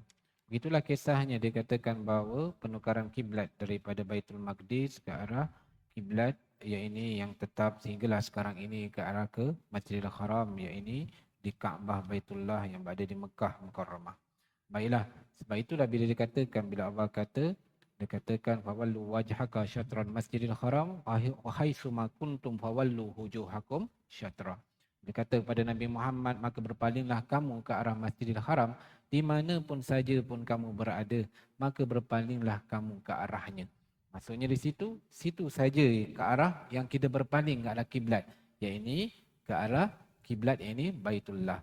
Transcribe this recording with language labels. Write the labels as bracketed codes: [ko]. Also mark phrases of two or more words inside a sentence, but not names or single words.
[ms] Begitulah kisahnya, dikatakan bahawa penukaran kiblat daripada Baitul Maqdis ke arah kiblat ini yang tetap sehinggalah sekarang ini ke arah ke Masjidil Haram, ini di Kaabah Baitullah yang berada di Mekah Mukarramah. Baiklah, sebab itulah bila dikatakan, bila Allah kata, dikatakan [ar] فولوا وجهك شطر المسجد الحرام وحيثما كنتم فولوا وجوهكم شطر. [ms] Dia kata kepada Nabi Muhammad, maka berpalinglah kamu ke arah Masjidil Haram, di mana pun saja pun kamu berada, maka berpalinglah kamu ke arahnya. Maksudnya di situ saja ke arah yang kita berpaling ke arah kiblat, iaitu ke arah kiblat ini Baitullah.